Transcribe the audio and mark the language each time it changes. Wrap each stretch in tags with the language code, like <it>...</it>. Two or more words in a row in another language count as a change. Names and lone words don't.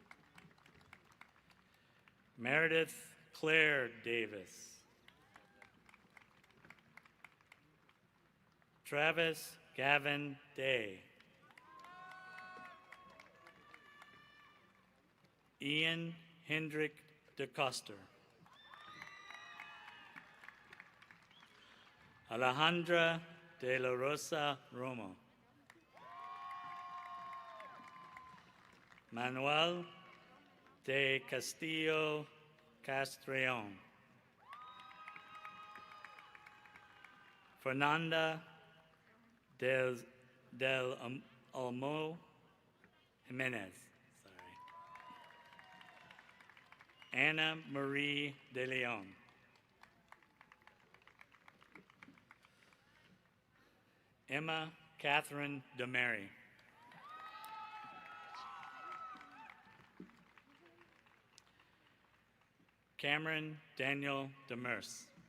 <en>Meredith Claire Davis. Travis Gavin Day. Ian Hendrick DeCoster. Alejandra de la Rosa Romo. Manuel de Castillo Castrillon. Fernanda del Olmo Jimenez. Sorry. Anna Marie de Leon. Emma Catherine DeMary. Cameron Daniel Demers.</en>